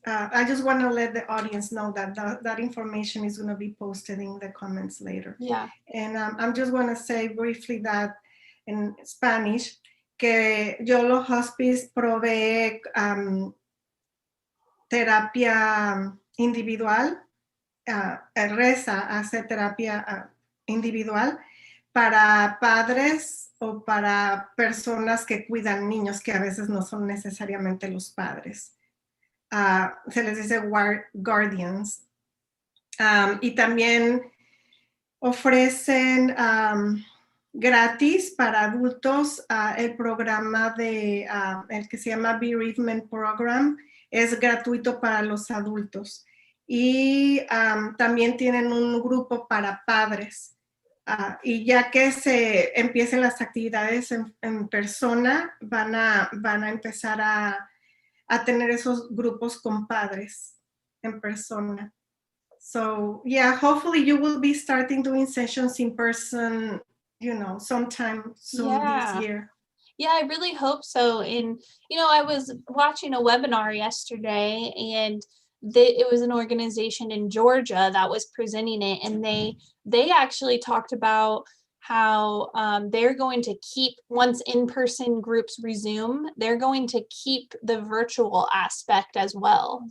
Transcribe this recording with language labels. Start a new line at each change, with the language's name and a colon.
English: I just want to let the audience know that information is going to be posted in the comments later. Yeah. And I'm just going to say briefly that in Spanish,
Spanish: que YOLO Hospice provee terapia individual. Reza hace terapia individual para padres o para personas que cuidan niños que a veces no son necesariamente los padres. Se les dice guardians. Y también ofrecen gratis para adultos el programa el que se llama Bereavement Program. Es gratuito para los adultos. Y también tienen un grupo para padres. Y ya que se empiecen las actividades en persona, van a empezar a tener esos grupos con padres en persona.
English: So yeah, hopefully you will be starting doing sessions in person, sometime soon this year. Yeah, I really hope so. And, I was watching a webinar yesterday, and it was an organization in Georgia that was presenting it, and they actually talked about how they're going to keep, once in-person groups resume, they're going to keep the virtual aspect as well.